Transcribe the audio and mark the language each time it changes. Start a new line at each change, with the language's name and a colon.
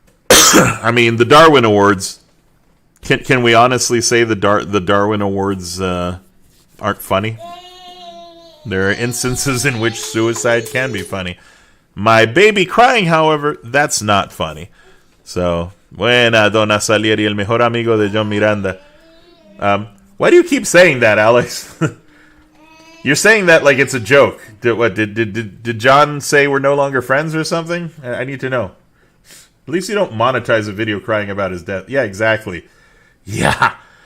English: I mean, the Darwin Awards. Can we honestly say the Darwin Awards aren't funny? There are instances in which suicide can be funny. My baby crying, however, that's not funny.
Spanish: So, buena, Don Asalieri, el mejor amigo de John Miranda.
English: Why do you keep saying that, Alex? You're saying that like it's a joke. Did John say we're no longer friends or something? I need to know. At least you don't monetize a video crying about his death. Yeah, exactly. Yeah.